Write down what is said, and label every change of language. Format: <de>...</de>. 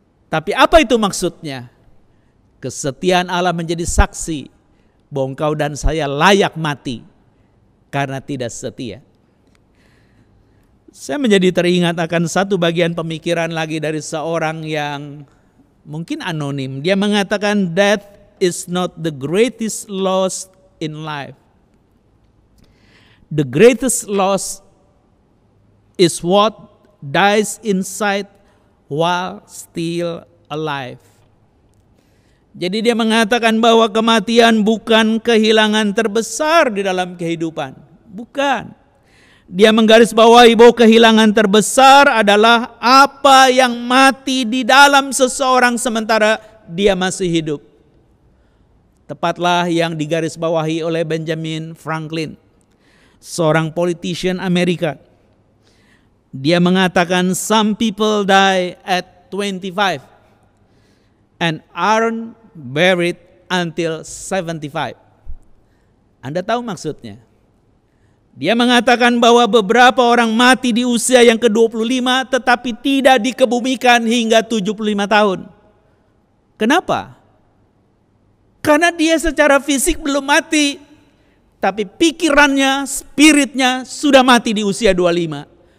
<id>Tapi apa itu maksudnya? Kesetiaan Allah menjadi saksi bahwa engkau dan saya layak mati karena tidak setia. Saya menjadi teringat akan satu bagian pemikiran lagi dari seorang yang mungkin anonim. Dia mengatakan,</id> <en>death is not the greatest loss in life. The greatest loss is what dies inside while still alive.</en> <id>Jadi dia mengatakan bahwa kematian bukan kehilangan terbesar di dalam kehidupan. Bukan. Dia menggarisbawahi bahwa kehilangan terbesar adalah apa yang mati di dalam seseorang sementara dia masih hidup. Tepatlah yang digarisbawahi oleh Benjamin Franklin. seorang politician Amerika. Dia mengatakan</id> <en>some people die at 25 and aren't buried until 75.</en> <id>Anda tahu maksudnya? Dia mengatakan bahwa beberapa orang mati di usia yang ke-25 tetapi tidak dikebumikan hingga 75 tahun. Kenapa? Karena dia secara fisik belum mati, tapi pikirannya, spiritnya sudah mati di usia 25.</id>